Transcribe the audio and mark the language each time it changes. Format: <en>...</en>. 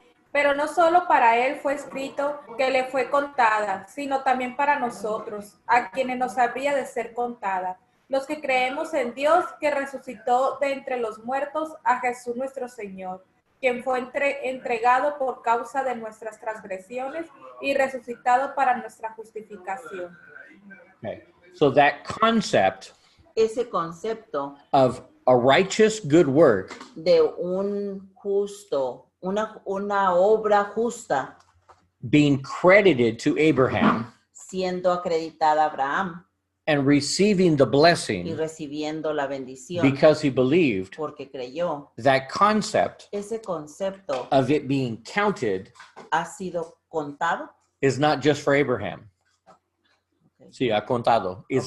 <es>Pero no solo para él fue escrito que le fue contada, sino también para nosotros, a quienes nos habría de ser contada, los que creemos en Dios que resucitó de entre los muertos a Jesús nuestro Señor, quien fue entregado por causa de nuestras transgresiones y resucitado para nuestra justificación.</es> <en>Okay. So that concept</en> <es>Ese concepto</es> <en>of a righteous good work</en> <es>de un justo, una obra justa</es> <en>being credited to Abraham</en> <es>siendo acreditada a Abraham</es> <en>and receiving the</en> <es>y</es> <en>blessing</en> <es>recibiendo la bendición</es> <en>because he believed,</en> <es>porque creyó.</es> <en>that concept</en> <es>Ese concepto</es> <en>of it being counted</en> <es>ha sido contado.</es> <en>is not just for Abraham. Okay.</en> <es>Sí, ha contado. It's</es>